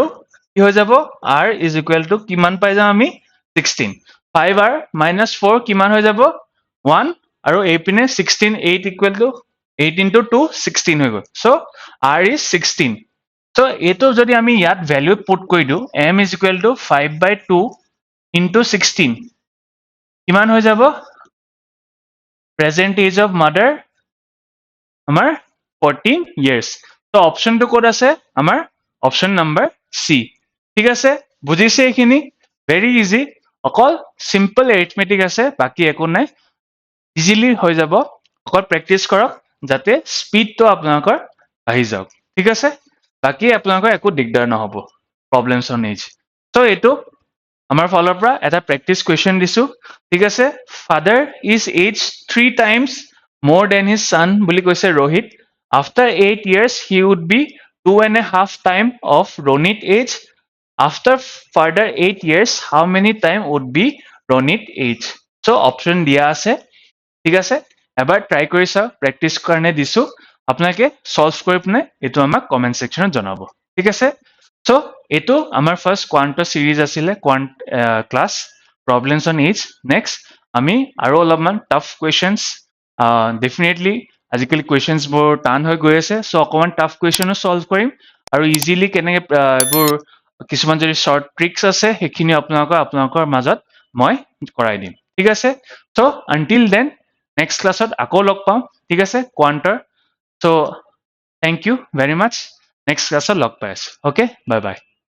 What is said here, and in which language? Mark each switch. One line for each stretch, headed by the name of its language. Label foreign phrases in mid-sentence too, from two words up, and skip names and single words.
Assamese: কি হৈ যাব
English: R is equal to
Assamese: কিমান পাই যাম আমি 16 5R minus 4 কিমান হৈ যাব 1 আৰু এইপিনে 16 8
English: equal to
Assamese: 8 into 2 16 হৈ গ'ল
English: so R is
Assamese: 16 so এইটো যদি আমি ইয়াত
English: value put
Assamese: কৰি দিওঁ
English: M is equal to 5/2 into 16
Assamese: কিমান হৈ যাব
English: present age of mother
Assamese: আমাৰ 14 years so অপশনটো ক'ত আছে আমাৰ অপশন নম্বৰ C ঠিক আছে বুজিছে এইখিনি
English: very easy
Assamese: অকল
English: simple arithmetic
Assamese: আছে বাকি একো নাই ইজিলি হৈ যাব অকল প্ৰেক্টিস কৰক যাতে স্পিডটো আপোনালোকৰ আহি যাওক ঠিক আছে বাকি আপোনালোকৰ একো দিগদাৰ নহব
English: problems on age
Assamese: so এইটো আমাৰ ফালৰ পৰা এটা প্ৰেক্টিস কোৱেশ্চন দিছো ঠিক আছে
English: father is age 3 times more than his son
Assamese: বুলি কৈছে
English: ৰোহিত after 8 years he would be 2.5 time of Ronit age after further 8 years how many time would be Ronit age so option
Assamese: দিয়া আছে ঠিক আছে এবাৰ ট্ৰাই কৰি চাও প্ৰেক্টিস কাৰণে দিছো আপোনালোকে সলভ কৰি পিনে এটো আমাক
English: comment sectionত
Assamese: জনাব ঠিক আছে so এটো আমাৰ
English: first quanter series
Assamese: আছিলে
English: class problems on age
Assamese: নেক্সট আমি আৰু অলপমান
English: tough questions definitely
Assamese: আজিকালি কোৱেশ্চনছ বোৰ টান হৈ গৈ আছে so অকমান
English: tough questionও
Assamese: সলভ কৰিম আৰু ইজিলি কেনেকে এইবোৰ কিছুমান যদি
English: short tricks
Assamese: আছে সেইখিনি আপোনালোকৰ মাজত মই কৰাই দিম ঠিক আছে
English: so until then next
Assamese: ক্লাছত আকৌ লগ পাম ঠিক আছে কোৱান্টাৰ
English: so thank you very much
Assamese: next ক্লাছত লগ পাই আছো
English: okay bye bye